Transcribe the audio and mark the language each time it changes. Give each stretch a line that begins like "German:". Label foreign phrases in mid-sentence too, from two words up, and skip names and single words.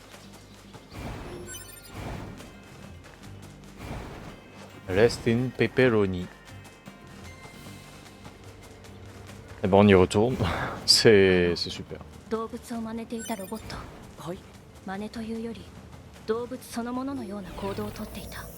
English: Rest in pepperoni.
French: Et ben on y retourne. C'est super.
Japanese: 動物を真似ていたロボット。はい。真似というより動物そのもののような行動をとっていた。